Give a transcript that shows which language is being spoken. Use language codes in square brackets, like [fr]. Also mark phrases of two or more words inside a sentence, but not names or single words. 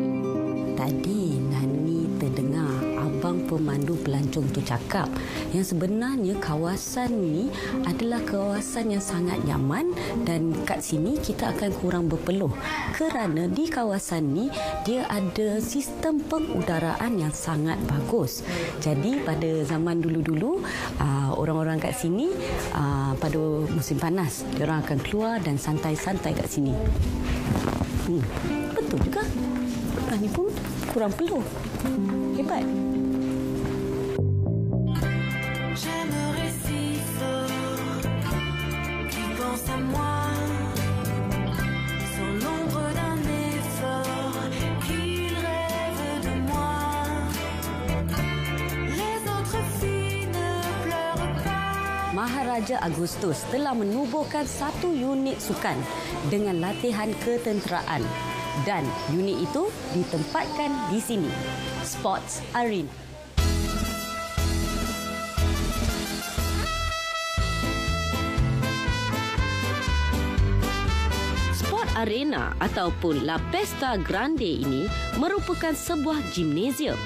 [ms] Tadi Nani terdengar abang pemandu pelancong tu cakap yang sebenarnya kawasan ni adalah kawasan yang sangat nyaman dan kat sini kita akan kurang berpeluh kerana di kawasan ni dia ada sistem pengudaraan yang sangat bagus. Jadi pada zaman dulu-dulu orang-orang kat sini pada musim panas diorang akan keluar dan santai-santai kat sini. Betul juga. Ni pun kurang peluh. Hebat. [fr] J'aimerais si fort qu'il pense à moi, sans l'ombre d'un effort, qu'il rêve de moi. Les autres filles ne pleurent pas. [ms] Maharaja Agustus telah menubuhkan satu unit sukan dengan latihan ketenteraan dan unit itu ditempatkan di sini, Sports Arena. Sport Arena ataupun La Pesta Grande ini merupakan sebuah gimnasium.